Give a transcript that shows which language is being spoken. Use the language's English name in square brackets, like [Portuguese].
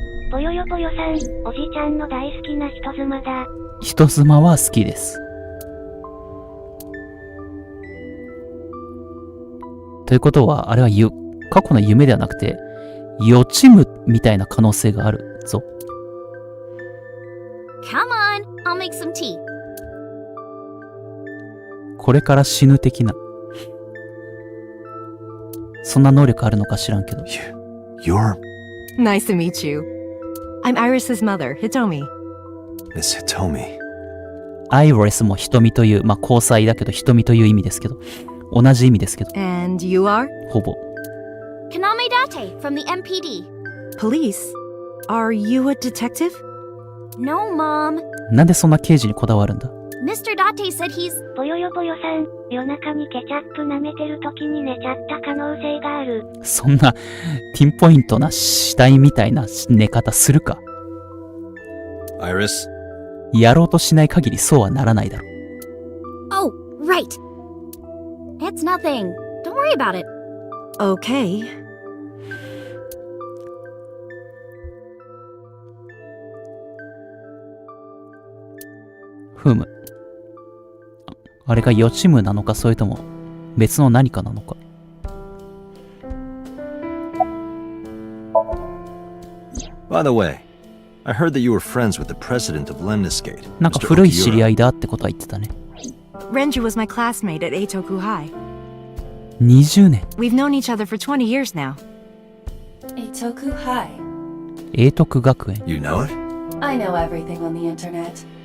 [Japanese] ぽよよぽよさん、おじちゃんの大好きな人妻だ。人妻は好きです。ということは、あれは過去の夢ではなくて、予知夢みたいな可能性があるぞ。 [English] Come on, I'll make some tea. [Japanese] これから死ぬ的な。そんな能力あるのか知らんけど。 [English] You're... Nice to meet you. I'm Iris's mother, Hitomi. Miss Hitomi. [Japanese] アイリスも瞳という、交際だけど瞳という意味ですけど、同じ意味ですけど。 [English] And you are? [Japanese] ほぼ。 [English] Kaname Date from the MPD. Police? Are you a detective? No, Mom. [Japanese] なんでそんな刑事にこだわるんだ？ [English] Mr. Date said he's... [Japanese] ぽよよぽよさん、夜中にケチャップ舐めてる時に寝ちゃった可能性がある。そんなピンポイントな死体みたいな寝方するか？ [English] Iris? [Japanese] やろうとしない限りそうはならないだろ。 [English] Oh, right. It's nothing. Don't worry about it. Okay. [Japanese] ふむ。あれが予知夢なのか、それとも別の何かなのか。 [English] By the way, I heard that you were friends with the president of Lemniscate. [Japanese] なんか古い知り合いだってことは言ってたね。 [English] Renju was my classmate at Eitoku High. [Japanese] 20年。 [English] We've known each other for 20 years now. Eitoku High. [Japanese] 英徳学園。 [English] You know it? I know everything on the internet.